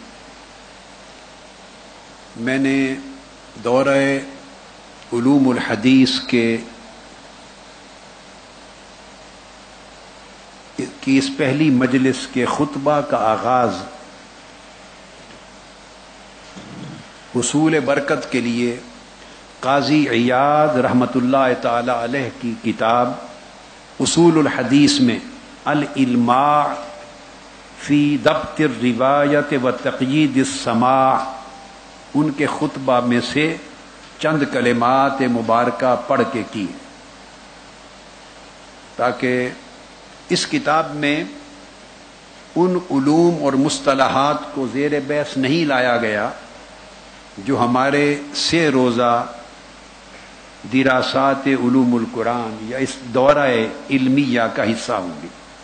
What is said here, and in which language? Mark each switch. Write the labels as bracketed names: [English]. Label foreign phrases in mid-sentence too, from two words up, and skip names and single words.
[Urdu] میں نے دورہ علوم الحدیث کی اس پہلی مجلس کے خطبہ کا آغاز حصول برکت کے لیے قاضی عیاض رحمۃ اللہ تعالی علیہ کی کتاب اصول الحدیث میں الالماع فی ضبط الروایت و تقیید السماع ان کے خطبہ میں سے چند کلمات مبارکہ پڑھ کے کی، تاکہ اس کتاب میں ان علوم اور مصطلحات کو زیر بحث نہیں لایا گیا جو ہمارے 6 روزہ دراسات علوم القرآن یا اس دورہ علمیہ کا حصہ ہوں گے.